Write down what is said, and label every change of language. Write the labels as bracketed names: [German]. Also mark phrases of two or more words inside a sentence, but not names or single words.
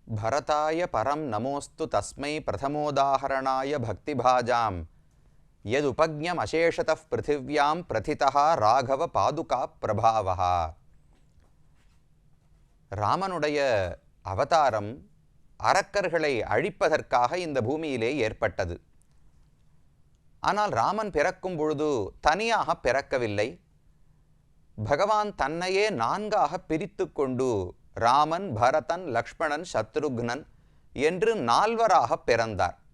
[Sanskrit] भरताय परं नमोस्तु तस्मै प्रथमोदाहरणाय भक्तिभाजां यदुपज्ञमशेषतः पृथिव्यां प्रथितः राघव पादुका प्रभावः. [Tamil] ராமனுடைய அவதாரம் அரக்கர்களை அழிப்பதற்காக இந்த பூமியிலே ஏற்பட்டது. ஆனால் ராமன் பிறக்கும் பொழுது தனியாக பிறக்கவில்லை. பகவான் தன்னையே நான்காக பிரித்து கொண்டு ராமன், பரதன், லக்ஷ்மணன், சத்ருக்னன் என்று நால்வராக பிறந்தார்.